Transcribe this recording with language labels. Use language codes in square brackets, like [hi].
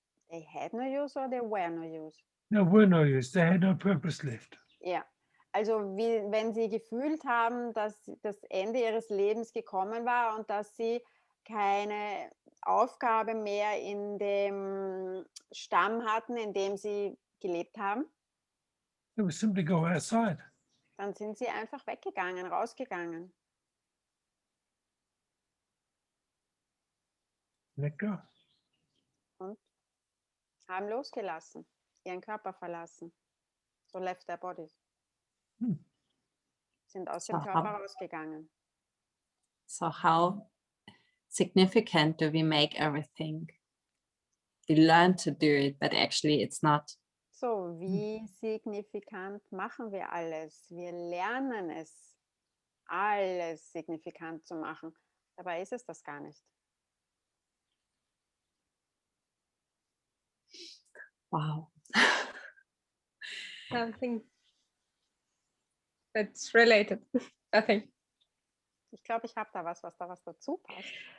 [en] They had no use or they were no use. there were no use. They had no purpose left. [de] Ja, Also wie, wenn sie gefühlt haben, dass das Ende ihres Lebens gekommen war und dass sie keine Aufgabe mehr in dem Stamm hatten, in dem sie gelebt haben, [en] They would simply go outside. [de] dann sind sie einfach weggegangen, rausgegangen. [en] Let go. [de] Und haben losgelassen, ihren Körper verlassen. [en] So left their bodies. Hmm. [de] Sind aus [en] So [de] dem Körper [en] how- [de] rausgegangen. [en] So how significant do we make everything? We learn to do it, but actually it's not. [de] So, wie signifikant machen wir alles? Wir lernen es, alles signifikant zu machen. Dabei ist es das gar nicht. [en] Wow. Something that's related, I think. [de] Ich glaube, ich habe da was dazu passt.